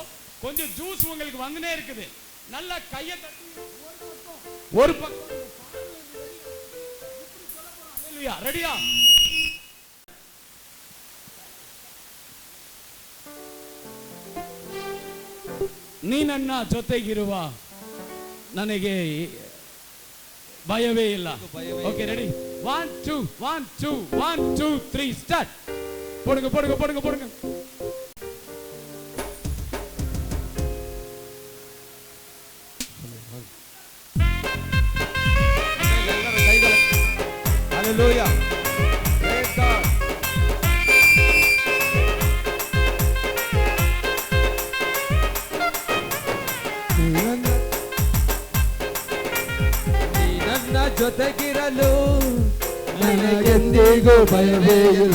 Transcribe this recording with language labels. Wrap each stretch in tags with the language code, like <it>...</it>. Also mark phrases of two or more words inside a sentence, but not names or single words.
<ta>கொஞ்சம் ஜூஸ் உங்களுக்கு வந்துனே இருக்குது. நல்லா கையை தட்டி ஒரு பக்கம் ரெடியா?</ta> <kn>ನೀ ನನ್ನ ಜೊತೆಗಿರುವ ನನಗೆ ಭಯವೇ ಇಲ್ಲ.</kn> <en>Okay ready? 1 2 1 2 1 2 3 start.</en> <ta>போடுங்க போடுங்க போடுங்க போடுங்க.</ta> <en>Hallelujah. Praise God.</en> <kn>ನನ್ನ ಜೊತೆಗಿರಲು ನನಗೆಂದಿಗೂ ಭಯವೇ ಇಲ್ಲ.</kn>